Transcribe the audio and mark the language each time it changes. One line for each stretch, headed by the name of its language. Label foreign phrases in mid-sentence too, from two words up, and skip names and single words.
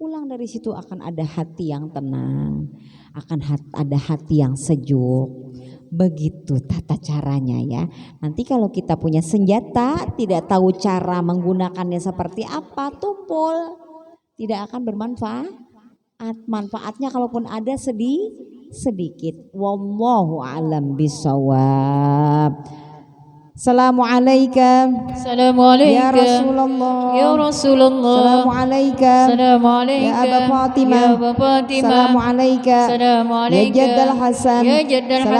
Indonesian: pulang dari situ akan ada hati yang tenang, akan ada hati yang sejuk. Begitu tata caranya ya. Nanti kalau kita punya senjata tidak tahu cara menggunakannya seperti apa, tumpul, tidak akan bermanfaat. Manfaatnya kalaupun ada sedikit.
Arabic: والله أعلم بالصواب. Assalamualaikum Assalamualaikum. يا رسول الله. يا رسول الله. Assalamualaikum Assalamualaikum. يا أبا فاطمة. يا أبا فاطمة. Assalamualaikum Assalamualaikum. يا جد الحسن. يا جد الحسن.